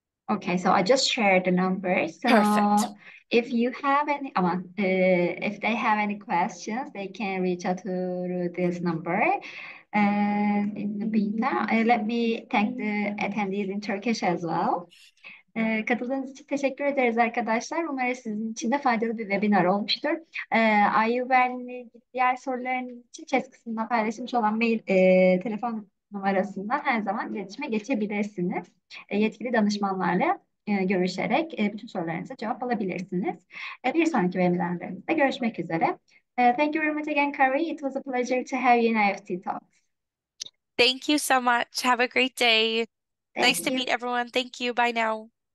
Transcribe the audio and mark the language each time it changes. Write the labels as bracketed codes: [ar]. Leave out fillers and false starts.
[en] Okay, so I just shared the numbers. So Perfect. if you have any, if they have any questions, they can reach out to this number. And in the meantime, let me thank the attendees in Turkish as well. [tr] Katıldığınız için teşekkür ederiz arkadaşlar. Umarım sizin için de faydalı bir webinar olmuştur. IU Berlin'le diğer sorularınız için chat kısmında paylaşılmış olan mail, telefon numarasından her zaman iletişime geçebilirsiniz. Yetkili danışmanlarla görüşerek bütün sorularınıza cevap alabilirsiniz. Bir sonraki webinarlarımızda görüşmek üzere. [en] Thank you very much again, Carrie. It was a pleasure to have you in IEFT Talks. Thank you so much. Have a great day. Nice Thank to you. meet everyone. Thank you. Bye now.